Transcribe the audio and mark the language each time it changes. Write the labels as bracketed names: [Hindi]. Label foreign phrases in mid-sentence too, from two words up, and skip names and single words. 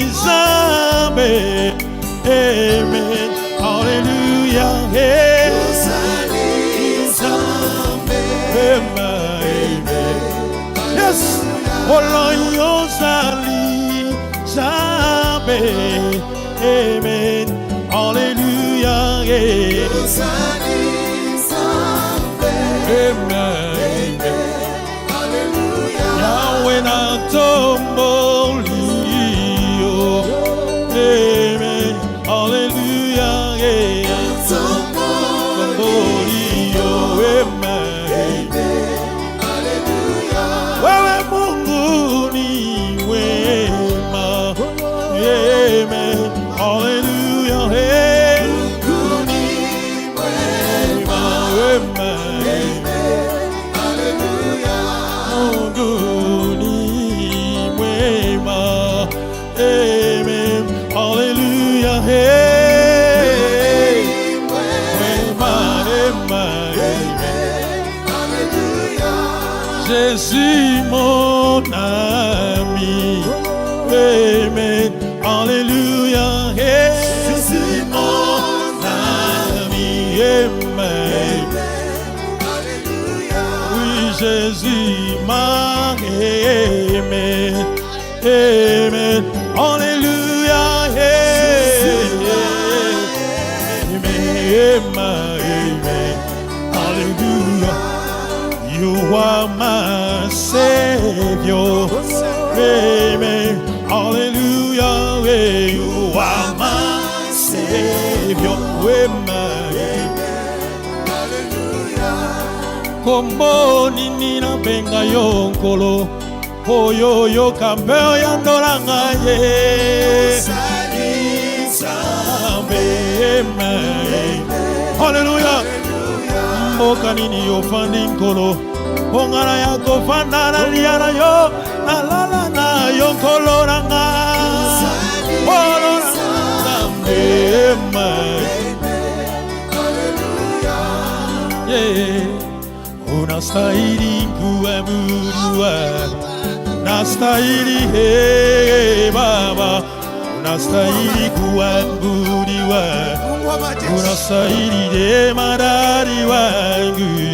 [Lingala] zambe, amen, hallelujah, Osali zambe, amen, yes, Oloi osali zambe, amen, hallelujah, Osali zambe, amen, hallelujah, Yahweh na tombo. Amen, hallelujah, hallelujah. [Swahili] Wewe Mungu ni wema, amen, hallelujah, Mungu ni wema, amen, hallelujah, Mungu ni wema, amen, hallelujah, hey, [French] Jésus mon ami, amen, alléluia, hey, Jésus mon ami, amen, alléluia, oui Jésus m'a aimé, amen, alléluia, hey, amen, hallelujah. [English] You are my Savior, amen, hallelujah, you are my Savior, amen, hallelujah. [Lingala] Kombo nini na benga yonkolo, oyo yo kambeo yandolanga ye, amen, hallelujah. Mboka nini yo fandi nkolo ongana ya kofanda na liana yo na lala na yo nkolo nanga olo nanga mbema [Swahili] unastahili kuabudiwa nastahili he baba unastahili kuabudiwa unastahili de madari wangu